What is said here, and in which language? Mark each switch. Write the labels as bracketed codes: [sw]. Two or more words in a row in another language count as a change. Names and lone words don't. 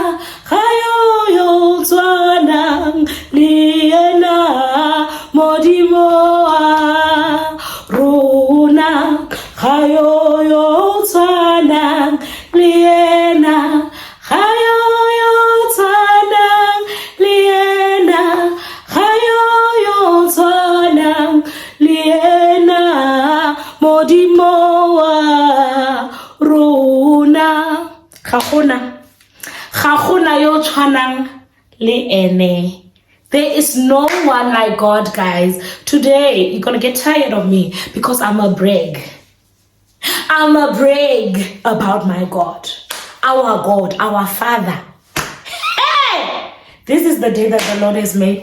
[tn] Hayo Twana Liena, Modimoa Runa, Hayo Twana Liena, Hayo Twana Liena, Hayo Twana Liena, Modimoa Runa. Gagona yo tshwanang le ene. [en] There is no one like God, guys. Today, you're gonna get tired of me because I'm a brag. I'm a brag about my God, our Father. Hey! This is the day that the Lord has made.